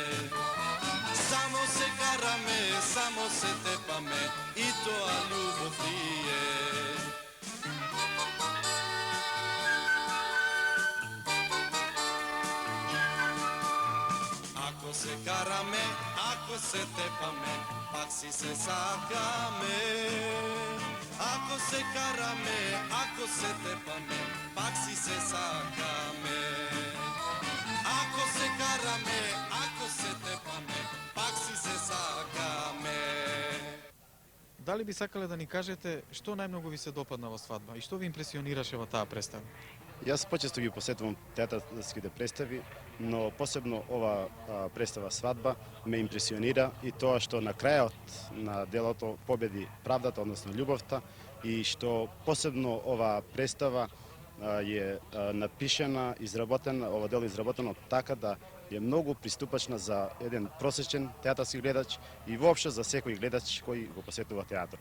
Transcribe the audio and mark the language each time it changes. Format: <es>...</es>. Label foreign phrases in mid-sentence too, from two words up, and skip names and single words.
<mk>Само се караме, само се тепаме, и тоа љубов ли е? Ако се караме, ако се тепаме, пак си се сакаме. Ako se karame, ako se tepame, pak si se sakame. Ako se karame, ako se tepame, pak si se sakame. Дали би сакале да ни кажете што најмногу ви се допадна во свадба и што ви импресионираше во таа представа? Јас почесто ги посетувам театарските представи, но посебно ова представа свадба ме импресионира и тоа што на крајот на делото победи правдата, односно љубовта, и што посебно ова представа е напишена, изработена, ова дело изработено така да е многу приступачна за еден просечен театарски гледач и воопшто за секој гледач кој го посетува театарот.</mk>